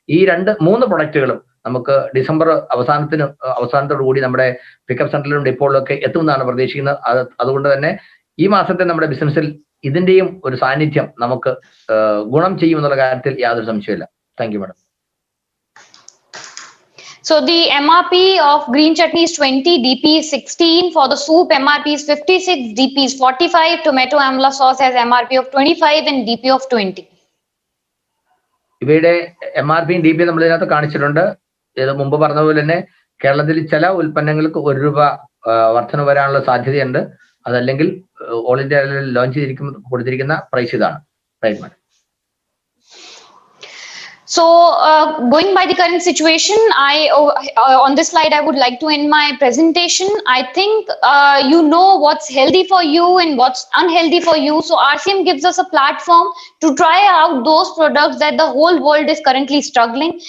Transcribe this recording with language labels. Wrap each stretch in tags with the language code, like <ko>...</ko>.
<ml>ഈ 3 പ്രൊഡക്റ്റുകളും നമുക്ക് ഡിസംബർ അവസാനത്തോടു കൂടി നമ്മുടെ പിക്കപ്പ് സെന്ററിലും ഡിപ്പോകളിലും ഒക്കെ എത്തുമെന്നാണ് പ്രതീക്ഷിക്കുന്നത്. അതുകൊണ്ട് തന്നെ ഈ മാസത്തെ നമ്മുടെ ബിസിനസ്സിൽ ഇതിന്റെയും ഒരു സാന്നിധ്യം നമുക്ക് ഗുണം ചെയ്യുമെന്നുള്ള കാര്യത്തിൽ യാതൊരു സംശയമില്ല.</ml> <en>Thank you madam. So the MRP of green chutney is 20, DP is 16. For the soup, MRP is 56, DP is 45. Tomato amla sauce has MRP of 25 and DP of 20.</en> <ml>ഇവയുടെ MRPയും DPയും നമ്മൾ ഇതിനകത്ത് കാണിച്ചിട്ടുണ്ട്. ഇത് മുമ്പ് പറഞ്ഞതുപോലെ തന്നെ കേരളത്തിൽ ചില ഉൽപ്പന്നങ്ങൾക്ക് ₹1 വർധന വരാനുള്ള സാധ്യതയുണ്ട്. അതല്ലെങ്കിൽ ഓൾ ഇന്ത്യ ലോഞ്ച് കൊടുത്തിരിക്കുന്ന പ്രൈസ് ഇതാണ്.</ml> <en>Right madam. So going by the current situation, on this slide, I would like to end my presentation. I think you know what's healthy for you and what's unhealthy for you. So RCM gives us a platform to try out those products that the whole world is currently struggling.</en>